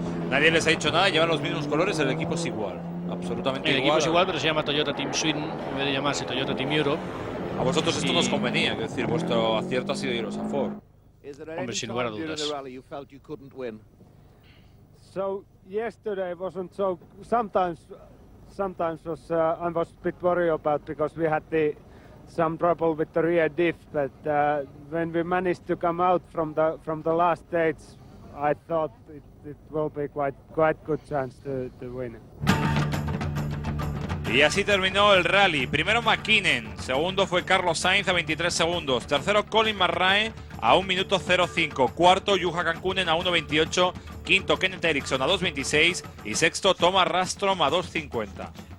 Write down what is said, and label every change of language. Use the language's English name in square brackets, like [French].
[Spanish] Nadie les ha dicho nada, llevan los mismos colores, el equipo es igual, absolutamente igual. El equipo es igual, pero se llama Toyota Team Sweden en vez de llamarse Toyota Team Europe. A vosotros esto nos convenía, es decir, vuestro acierto ha sido iros a Ford. Hombre, sin lugar a dudas. [English] So yesterday wasn't so. Sometimes I was a bit worried about because we had some trouble with the rear diff, but when we managed to come out from the last stage, I thought it will be quite good chance to win it. [Spanish] Y así terminó el rally. Primero McKinnon, segundo fue Carlos Sainz a 23 segundos, tercero Colin McRae a 1 minuto 05, cuarto Juha Cancunen a 1.28, quinto Kenneth Eriksson a 2.26 y sexto Thomas Rastrom a 2.50.